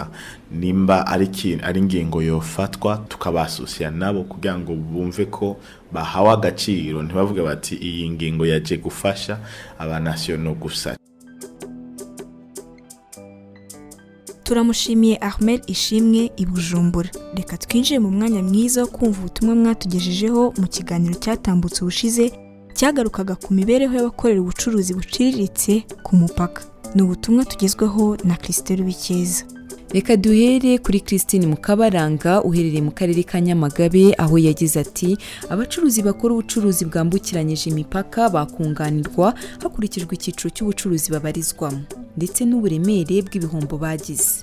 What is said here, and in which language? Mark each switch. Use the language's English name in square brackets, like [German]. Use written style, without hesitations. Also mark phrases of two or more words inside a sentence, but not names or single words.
[Rundi] Nimba ari ingingo yofatwa tukabasosya nabo kugira ngo bumve ko bahawe agaciro, ntibavuge bati iyi ngingo yaje gufasha abanationaux gusa. Turamushimiye Ahmed Ishimwe i Bujumbura. [Kinyarwanda] Reka twinjiye mu mwanya mwiza wo kumva ubutumwa mwatugejejeho mu kiganiro cyatambutse ubushize cyagarukaga ku mibereho y'abakorera ubucuruzi buciriritse ku mupaka. Ni ubutumwa tugezweho na Christelle Bikeza. Reka duhere kuri Christine Mukabaranga uherereye mu karere ka Nyamagabe, aho yagize ati abacuruzi bakora ubucuruzi bwambukiranyije imipaka bakunganirwa hakurikijwe icyiciro cy'ubucuruzi babarizwamo ndetse n'uburemere bw'ibihombo bagize.